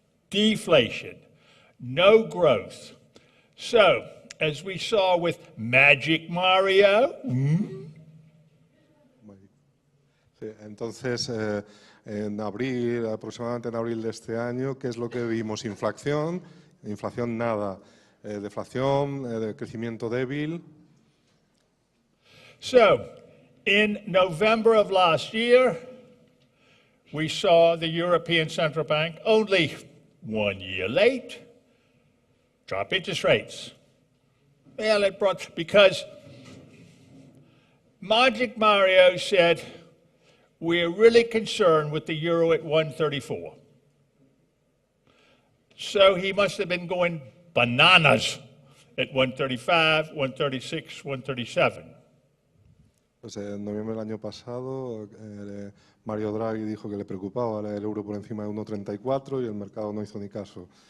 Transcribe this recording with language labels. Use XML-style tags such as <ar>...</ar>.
<en>Deflation, no growth. So, as we saw with Magic Mario,</en> <es>Sí, entonces, en abril, aproximadamente en abril de este año, ¿qué es lo que vimos? Inflación nada, deflación, crecimiento débil.</es> <en>So, in November of last year, we saw the European Central Bank, only 1 year late, drop interest rates. Well, it brought, because Magic Mario said, we're really concerned with the euro at 134. So he must have been going bananas at 135, 136, 137.</en> <es>Pues en noviembre del año pasado, Mario Draghi dijo que le preocupaba el euro por encima de 1,34 y el mercado no hizo ni caso.</es>